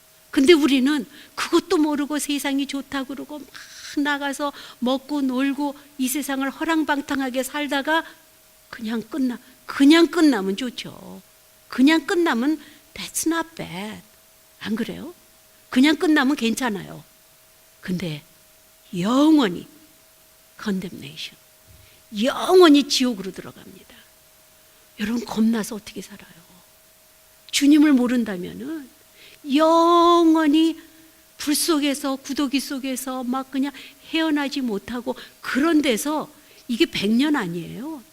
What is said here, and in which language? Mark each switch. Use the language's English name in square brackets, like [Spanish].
[Korean] 근데 우리는 그것도 모르고 세상이 좋다고 그러고 막 나가서 먹고 놀고 이 세상을 허랑방탕하게 살다가 그냥 끝나면 좋죠. 그냥 끝나면 [English] that's not bad. [Korean] 안 그래요? 그냥 끝나면 괜찮아요. 근데 영원히 condemnation, 영원히 지옥으로 들어갑니다. 여러분 겁나서 어떻게 살아요? 주님을 모른다면은 영원히 불 속에서 구더기 속에서 막 그냥 헤어나지 못하고 그런 데서 이게 100년 아니에요.